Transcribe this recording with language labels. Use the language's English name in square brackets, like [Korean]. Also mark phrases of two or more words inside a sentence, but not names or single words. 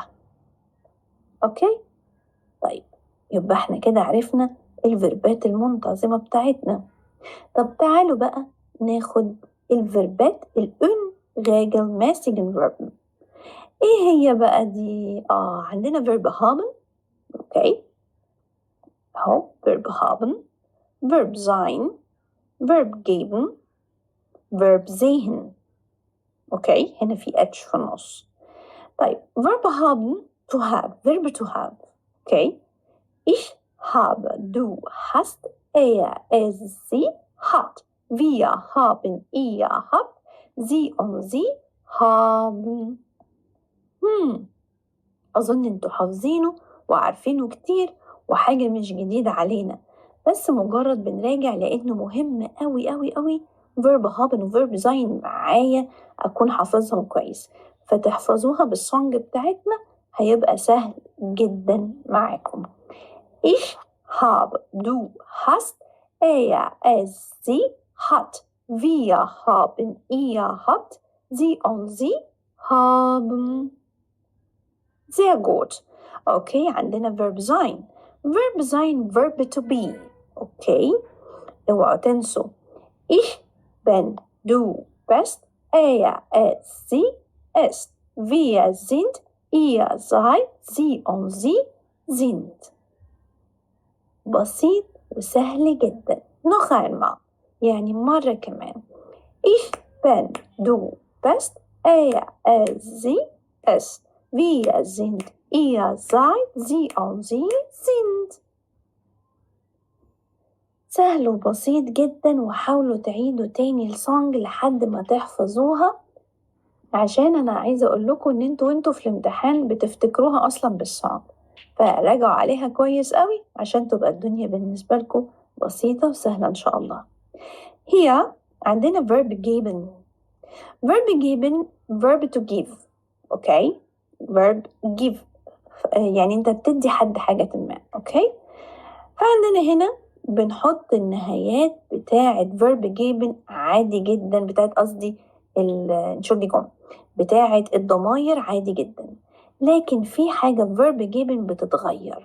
[Arabic] اوكي، طيب يبقى احنا كده عرفنا الفيربات المنتظمة بتاعتنا. طب تعالوا بقى ناخد الفيربات ال [German] unregelmäßigen Verben. [Arabic] ايه هي بقى دي؟ عندنا verb haben. اوكي اهو verb haben، verb sein، verb geben، verb sehen. اوكي هنا في اتش في النص. طيب verb haben [English] to have، verb to have. [German] اوكي ich habe، du hast، es sie hat، wir haben، ihr habt، sie und sie haben. [Arabic] أظن انتوا حافظينه وعارفينه كتير وحاجة مش جديدة علينا، بس مجرد بنراجع لأنه مهم قوي قوي قوي. verb haben و verb sein معايا أكون حافظهم كويس، فتحفظوها بالسونج بتاعتنا هيبقى سهل جدا معاكم. [German] ich habe، du hast، es sie hat، wir haben، ihr habt، sie und sie haben. sehr gut. [Arabic] اوكي عندنا verb sein. [English] verb sein verb to be. [Arabic] اوكي اوعوا تنسوا [German] ich bin، du bist، es sie ist، wir sind، ihr seid، sie und sie sind. [Arabic] بسيط وسهل جدا. [German] noch einmal [Arabic] يعني مرة كمان. [German] ich bin، du bist، es sie ist، wir sind، ihr seid، sie und sie sind. [Arabic] سهل وبسيط جدا، وحاولوا تعيدوا تاني السونج لحد ما تحفظوها، عشان أنا عايزة أقول لكم إن وانتوا في الامتحان بتفتكروها أصلا بالسونج، فراجعوا عليها كويس قوي عشان تبقى الدنيا بالنسبة لكم بسيطة وسهلة إن شاء الله. هي عندنا verb geben. verb geben [English] verb to give. [Arabic] اوكي [English] verb give [Arabic] يعني انت بتدي حد حاجة ما. اوكي فعندنا هنا بنحط النهايات بتاعة verb geben عادي جدا، بتاعة قصدي Entschuldigung بتاعة الضماير عادي جدا، لكن في حاجة verb geben بتتغير.